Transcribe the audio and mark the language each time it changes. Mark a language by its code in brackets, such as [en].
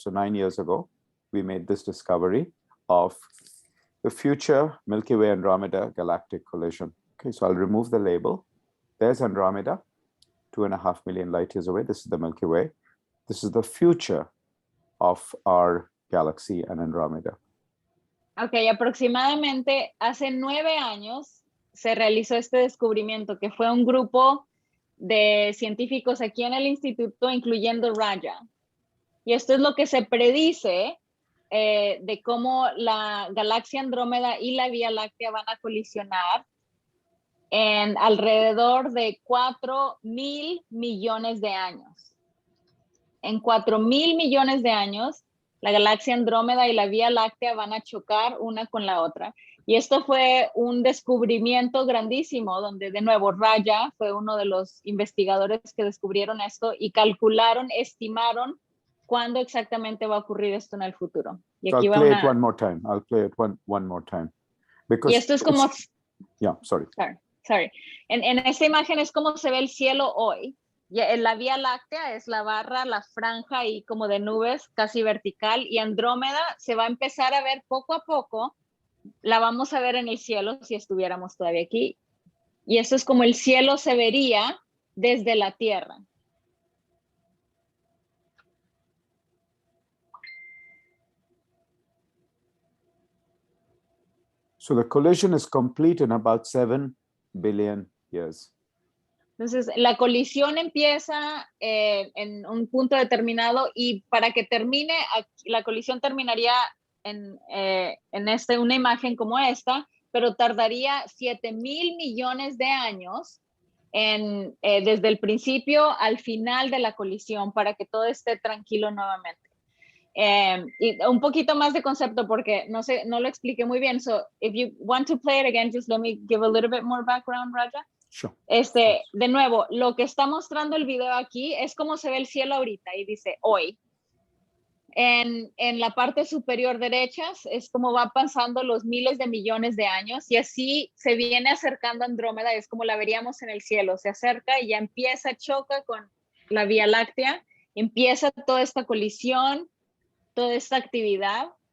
[en] So 9 years ago, we made this discovery of the future Milky Way Andromeda galactic collision. Okay, so I'll remove the label. There's Andromeda, 2.5 million light years away. This is the Milky Way. This is the future of our galaxy and Andromeda. [es] Ok, aproximadamente hace 9 años se realizó este descubrimiento, que fue un grupo de científicos aquí en el instituto, incluyendo Raja. Y esto es lo que se predice de cómo la galaxia Andrómeda y la Vía Láctea van a colisionar en alrededor de 4,000 millones de años. En 4,000 millones de años, la galaxia Andrómeda y la Vía Láctea van a chocar una con la otra. Y esto fue un descubrimiento grandísimo, donde de nuevo Raja fue uno de los investigadores que descubrieron esto y calcularon, estimaron cuándo exactamente va a ocurrir esto en el futuro. Y aquí [en] I'll play it one more time. I'll play it one more time. Because [es] y esto es como [en] Yeah, sorry. Sorry. [es] En esta imagen es como se ve el cielo hoy. La Vía Láctea es la barra, la franja y como de nubes casi vertical, y Andrómeda se va a empezar a ver poco a poco. La vamos a ver en el cielo si estuviéramos todavía aquí. Y esto es como el cielo se vería desde la Tierra. [en] So the collision is complete in about 7 billion years. [es] Entonces, la colisión empieza en un punto determinado, y para que termine, la colisión terminaría en una imagen como esta, pero tardaría 7,000 millones de años desde el principio al final de la colisión para que todo esté tranquilo nuevamente. Y un poquito más de concepto porque no lo expliqué muy bien. [en] So if you want to play it again, just let me give a little bit more background, Raja. Sure. [es] De nuevo, lo que está mostrando el video aquí es cómo se ve el cielo ahorita y dice hoy. En la parte superior derecha es como va pasando los miles de millones de años, y así se viene acercando Andrómeda, es como la veríamos en el cielo, se acerca y ya empieza, choca con la Vía Láctea, empieza toda esta colisión, toda esta actividad.